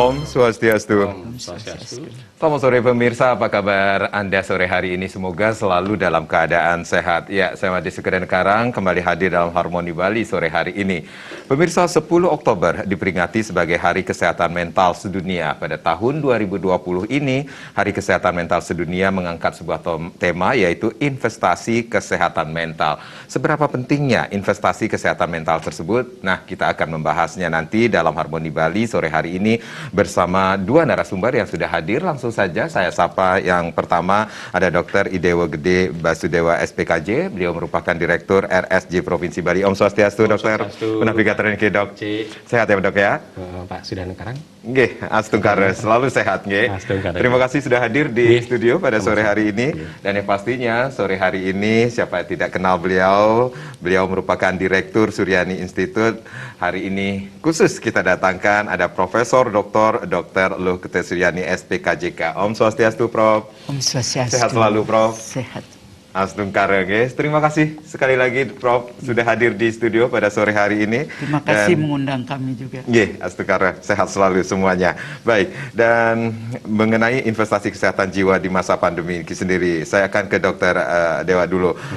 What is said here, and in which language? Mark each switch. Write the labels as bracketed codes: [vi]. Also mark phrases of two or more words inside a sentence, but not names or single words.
[id] Swastiastu. Om Swastiastu. Selamat sore pemirsa, apa kabar Anda sore hari ini? Semoga selalu dalam keadaan sehat. Ya, saya Madi Sukadan Karang kembali hadir dalam Harmoni Bali sore hari ini. Pemirsa, 10 Oktober diperingati sebagai Hari Kesehatan Mental Sedunia. Pada tahun 2020 ini, Hari Kesehatan Mental Sedunia mengangkat sebuah tema yaitu investasi kesehatan mental. Seberapa pentingnya investasi kesehatan mental tersebut? Nah, kita akan membahasnya nanti dalam Harmoni Bali sore hari ini bersama dua narasumber yang sudah hadir. Langsung saja saya sapa yang pertama ada Dr. Idewo Gede Basudewa SPKJ. Beliau merupakan Direktur RSJ Provinsi Bali. Om Swastiastu, Dokter. Navigator NK, Dok. Sehat ya, Dok ya? Pak Sudan Karang. Nggih, astungkara, selalu sehat nggih. Terima kasih sudah hadir di studio pada sore hari ini. Dan yang pastinya sore hari ini siapa yang tidak kenal beliau, beliau merupakan Direktur Suryani Institute. Hari ini khusus kita datangkan ada Profesor Dr. Luh Kete Suryani SPKJK. Om Swastiastu, Prof. Om Swastiastu. Sehat selalu, Prof. Sehat. Astungkara, guys. Terima kasih sekali lagi, Prof, sudah hadir di studio pada sore hari ini. Terima kasih mengundang kami juga. Astungkara, sehat selalu semuanya. Baik, dan mengenai investasi kesehatan jiwa di masa pandemi ini sendiri, saya akan ke Dokter Dewa dulu.